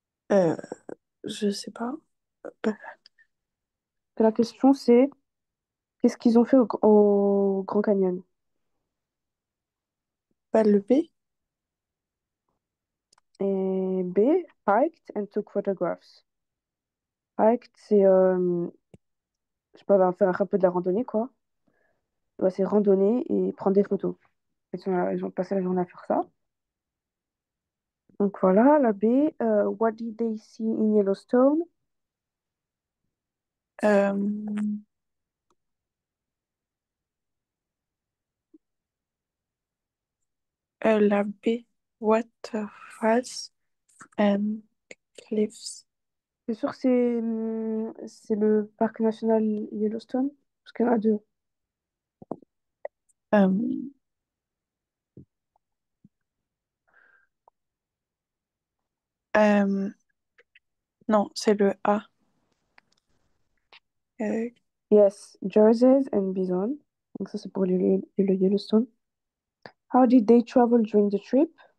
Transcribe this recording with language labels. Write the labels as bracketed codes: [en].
[fr] euh, je sais pas. Euh, La question c'est qu'est-ce qu'ils ont fait au Grand Canyon? Pas le B. Et B, [en] hiked and took photographs. [fr] Hiked, c'est, je sais pas, bah, faire un peu de la randonnée, quoi. Ouais, c'est randonner et prendre des photos. Ils ont passé la journée à faire ça. Donc voilà, la B, [en] what did they see in Yellowstone? [fr] Euh, la B. [en] Waterfalls and cliffs. [fr] C'est sûr que c'est le parc national Yellowstone? Parce qu'il y en a deux. Euh, euh, non, c'est le A. Euh, [en] Yes, Jerseys and Bison. [fr] Donc ça, c'est pour le Yellowstone. [en] How did they travel during the trip?